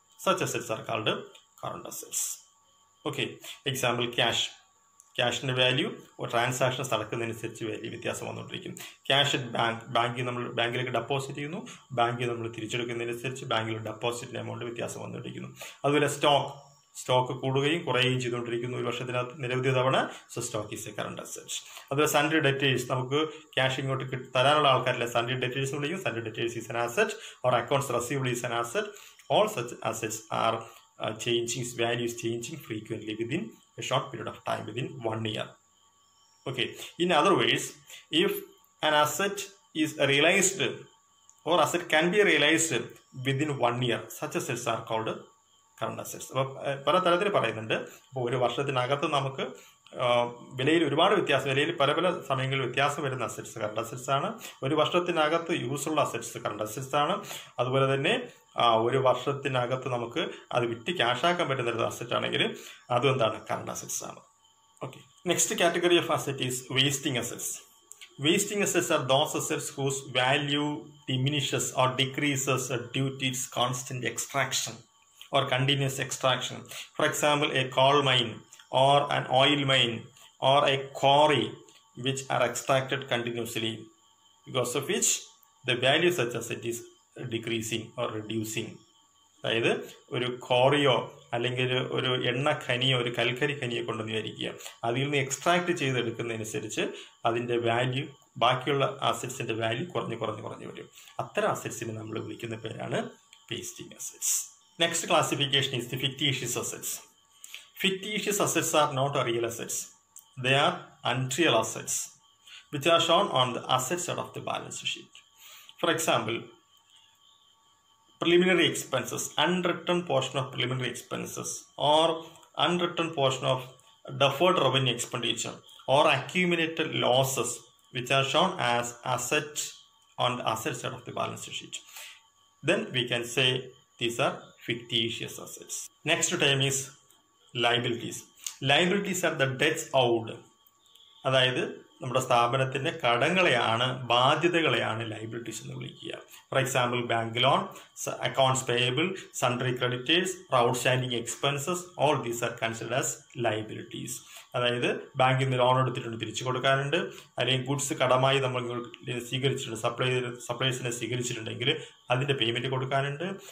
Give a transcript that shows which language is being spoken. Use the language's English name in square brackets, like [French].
[English] Such assets are called current assets. Okay, example cash. [Malayalam] ക്യാഷിന്റെ value transactions നടക്കുന്നതനുസരിച്ച് value വ്യത്യാസം വന്നുകൊണ്ടിരിക്കും. Cash ബാങ്കിലേക്ക് deposit ചെയ്യുന്നു, ബാങ്കിൽ നമ്മൾ തിരിച്ചെടുക്കുന്നതനുസരിച്ച് ബാങ്കിൽ ഡെപ്പോസിറ്റിന്റെ എമൗണ്ട് വ്യത്യാസം വന്നുകൊണ്ടിരിക്കുന്നു. അതുപോലെ സ്റ്റോക്ക് കൂടുകയും കുറയുകയും ചെയ്തുകൊണ്ടിരിക്കുന്നു ഒരു വർഷത്തിനകത്ത് നിരവധി തവണ. [English] So stock is a current asset. [Malayalam] അതുപോലെ സൺഡ്രി ഡെറ്റേഴ്സ്, നമുക്ക് ക്യാഷ് ഇങ്ങോട്ട് തരാനുള്ള ആൾക്കാരില്ല, സൺഡ്രി ഡെറ്റേഴ്സ് വിളിക്കും. [English] Sundry debtors is an asset or accounts receivable is an asset. All such assets are changing, value is changing frequently within a short period of time, within 1 year. Okay, in other words, if an asset is realized or asset can be realized within 1 year, such assets are called current assets. [Malayalam] അപ്പോൾ പല തരത്തിൽ പറയുന്നുണ്ട്. അപ്പോൾ ഒരു വർഷത്തിനകത്ത് നമുക്ക് വിലയിൽ ഒരുപാട് വ്യത്യാസം, വിലയിൽ പല പല സമയങ്ങളിൽ വ്യത്യാസം വരുന്ന അസറ്റ്സ് കറണ്ട് അസറ്റ്സ് ആണ്. ഒരു വർഷത്തിനകത്ത് യൂസുള്ള അസറ്റ്സ് കറണ്ട് അസറ്റ്സ് ആണ്. അതുപോലെ തന്നെ ഒരു വർഷത്തിനകത്ത് നമുക്ക് അത് വിറ്റ് ക്യാഷാക്കാൻ പറ്റുന്ന ഒരു അസറ്റ് ആണെങ്കിൽ അതും എന്താണ് കറണ്ട് അസറ്റ്സ് ആണ്. [English] Okay, next category of asset is wasting assets. Wasting assets are those assets whose value diminishes or decreases due to its constant extraction or continuous extraction. For example, a coal mine or an oil mine or a quarry which are extracted continuously, because of which the value of such asset is decreasing or reducing. [Malayalam] അതായത് ഒരു chorio അല്ലെങ്കിൽ ഒരു എണ്ണ ഖനിയോ ഒരു കൽക്കരി ഖനിയോ കൊണ്ടെന്ന് വിചാരിക്കുക, അതിൽ നിന്ന് എക്സ്ട്രാക്ട് ചെയ്തെടുക്കുന്നതനുസരിച്ച് അതിൻ്റെ വാല്യൂ, ബാക്കിയുള്ള അസറ്റ്സിൻ്റെ വാല്യൂ കുറഞ്ഞു വരും. അത്തരം അസറ്റ്സിനെ നമ്മൾ വിളിക്കുന്ന പേരാണ് wasting assets. [English] Next classification is the fictitious assets. Fictitious assets are not real assets. They are unreal assets which are shown on the asset side of the balance sheet. For example, preliminary expenses, unwritten portion of preliminary expenses or unwritten portion of deferred revenue expenditure or accumulated losses which are shown as assets on the asset side of the balance sheet. Then we can say these are fictitious assets. Next term is liabilities. Liabilities are the debts owed. [Malayalam] അതായത് നമ്മുടെ സ്ഥാപനത്തിൻ്റെ കടങ്ങളെയാണ്, ബാധ്യതകളെയാണ് liabilities എന്ന് വിളിക്കുക. [English] For example, bank loan, accounts payable, sundry creditors, outstanding expenses, all these are considered as liabilities. [Malayalam] അതായത് ബാങ്കിൽ നിന്ന് loan എടുത്തിട്ടുണ്ട്, തിരിച്ചു കൊടുക്കാനുണ്ട്, അല്ലെങ്കിൽ ഗുഡ്സ് കടമായി നമ്മൾ സ്വീകരിച്ചിട്ടുണ്ട്, സപ്ലൈസിനെ സ്വീകരിച്ചിട്ടുണ്ടെങ്കിൽ അതിൻ്റെ പേയ്മെൻറ്റ് കൊടുക്കാനുണ്ട്.